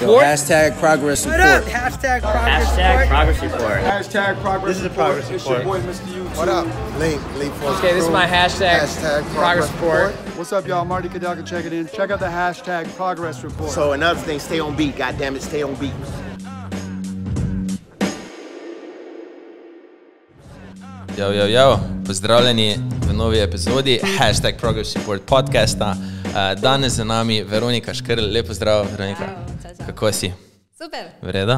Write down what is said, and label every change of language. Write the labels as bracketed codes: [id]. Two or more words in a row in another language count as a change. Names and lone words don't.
[en] Yo, hashtag progress report. Hashtag progress report. Hashtag progress. This is a progress It's your report. boy, Mr. YouTube. What up? Link for Okay, this is my hashtag progress report. What's up, y'all? Marty Kadaka, check it in. Check out the hashtag progress report. So another thing, stay on beat. God damn it, stay on beat. [sl] Yo, pozdravljeni v novi epizodi Hashtag Progress Report podcasta. Danes z nami Veronika Škrl. Lepo zdrav, Veronika. Čau. Kako si? Super. Vreda?